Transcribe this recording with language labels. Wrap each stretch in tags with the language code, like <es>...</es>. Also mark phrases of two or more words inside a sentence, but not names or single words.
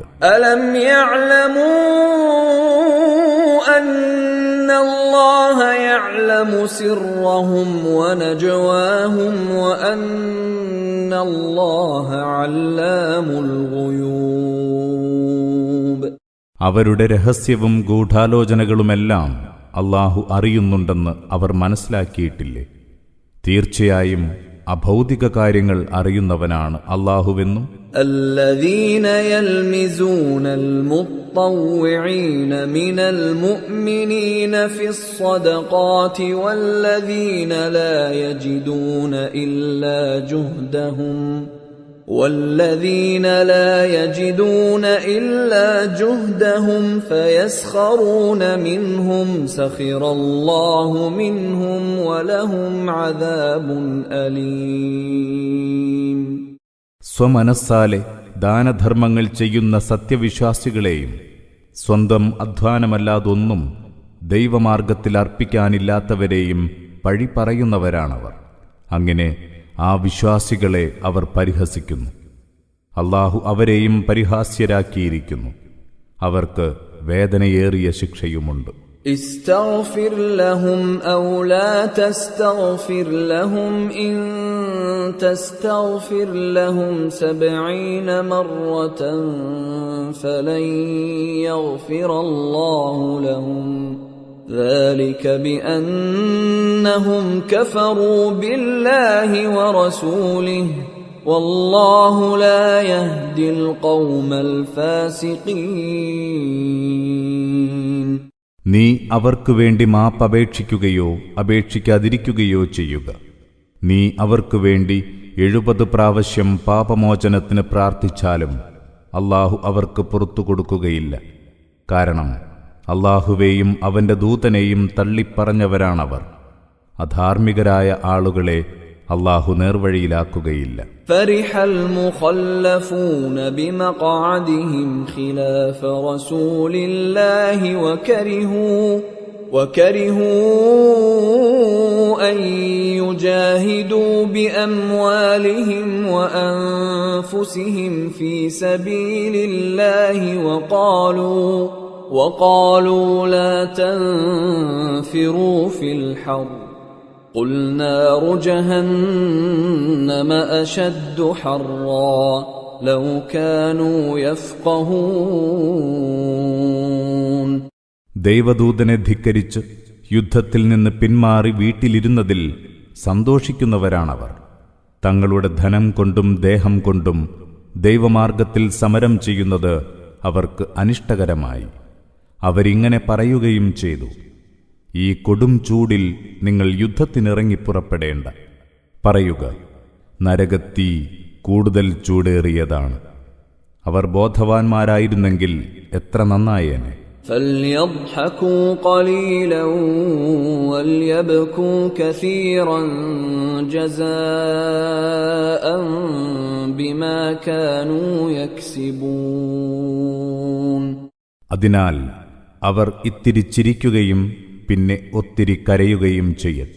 <ar>ألم يعلموا أن الله يعلم سرهم ونجواهم وأن الله علام الغيوب.</ar> <ml>അവരുടെ രഹസ്യവും ഗൂഢാലോചനകളുമെല്ലാം അല്ലാഹു അറിയുന്നുണ്ടെന്ന് അവർ മനസ്സിലാക്കിയിട്ടില്ലേ? തീർച്ചയായും അഭൗതിക കാര്യങ്ങൾ അറിയുന്നവനാണ് അല്ലാഹുവെന്നും</ml> <ar>الذين يلمزون المطوعين من المؤمنين في الصدقات والذين لا يجدون إلا جهدهم فيسخرون منهم سخر الله منهم ولهم عذاب أليم.</ar> <ml>സ്വമനസ്സാലെ ദാനധർമ്മങ്ങൾ ചെയ്യുന്ന സത്യവിശ്വാസികളെയും സ്വന്തം അധ്വാനമല്ലാതൊന്നും ദൈവമാർഗത്തിൽ അർപ്പിക്കാനില്ലാത്തവരെയും പഴി പറയുന്നവരാണവർ. അങ്ങനെ ആ വിശ്വാസികളെ അവർ പരിഹസിക്കുന്നു. അല്ലാഹു അവരെയും പരിഹാസ്യരാക്കിയിരിക്കുന്നു. അവർക്ക് വേദനയേറിയ ശിക്ഷയുമുണ്ട്.</ml> <ar>استغفر لهم أو لا تستغفر لهم إن تستغفر لهم 70 مرة فلن يغفر الله لهم ذلك بأنهم كفروا بالله ورسوله والله لا يهدي القوم الفاسقين.</ar> <ml>നീ അവർക്കു വേണ്ടി മാപ്പപേക്ഷിക്കുകയോ അപേക്ഷിക്കാതിരിക്കുകയോ ചെയ്യുക. നീ അവർക്കു വേണ്ടി 70 പ്രാവശ്യം പാപമോചനത്തിന് പ്രാർത്ഥിച്ചാലും അല്ലാഹു അവർക്ക് പുറത്തു കൊടുക്കുകയില്ല. കാരണം അല്ലാഹുവേയും അവന്റെ ദൂതനെയും തള്ളിപ്പറഞ്ഞവരാണവർ. അധാർമികരായ ആളുകളെ അല്ലാഹു നേർവഴിയിലാക്കുകയില്ല.</ml> <ar>فرح المخلفون بمقعدهم خلاف رسول الله وكرهوا أن يجاهدوا بأموالهم وأنفسهم في سبيل الله وقالوا لا تنفروا في الحر قل نار جهنم أشد حرا لو كانوا يفقهون.</ar> <ml>ദൈവദൂതനെ ധിക്കരിച്ച് യുദ്ധത്തിൽ നിന്ന് പിന്മാറി വീട്ടിലിരുന്നതിൽ സന്തോഷിക്കുന്നവരാണവർ. തങ്ങളുടെ ധനം കൊണ്ടും ദേഹം കൊണ്ടും ദൈവമാർഗത്തിൽ സമരം ചെയ്യുന്നത് അവർക്ക് അനിഷ്ടകരമായി. അവരിങ്ങനെ പറയുകയും ചെയ്തു: ഈ കൊടും ചൂടിൽ നിങ്ങൾ യുദ്ധത്തിനിറങ്ങി പുറപ്പെടേണ്ട. പറയുക, നരകത്തീ കൂടുതൽ ചൂടേറിയതാണ്. അവർ ബോധവാന്മാരായിരുന്നെങ്കിൽ എത്ര നന്നായേനെ.</ml> <ar>فليضحكوا قليلا وليبكوا كثيرا جزاء بما كانوا يكسبون.</ar> <ml>അതിനാൽ അവർ ഇത്തിരി ചിരിക്കുകയും പിന്നെ ഒത്തിരി കരയുകയും ചെയ്യട്ടെ.</ml>